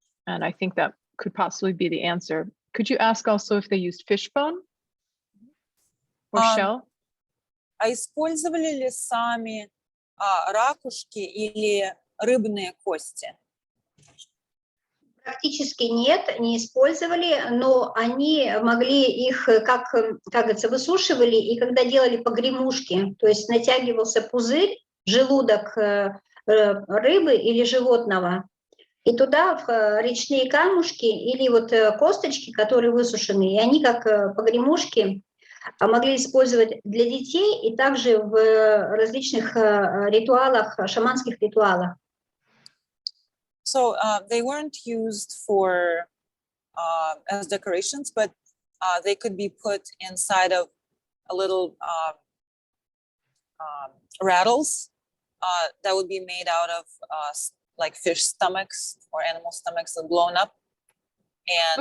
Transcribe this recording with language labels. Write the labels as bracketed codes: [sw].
[en] And I think that could possibly be the answer. Could you ask also if they used fishbone or shell? [ru] А использовали ли сами ракушки или рыбные кости? Практически нет, не использовали, но они могли их, как говорится, высушивали, и когда делали погремушки, то есть натягивался пузырь, желудок рыбы или животного, И туда речные камушки или вот косточки, которые высушены, и они как погремушки могли использовать для детей и также в различных ритуалах, шаманских ритуалах. [en] So they weren't used for as decorations, but they could be put inside of a little rattles that would be made out of like fish stomachs or animal stomachs that blown up, and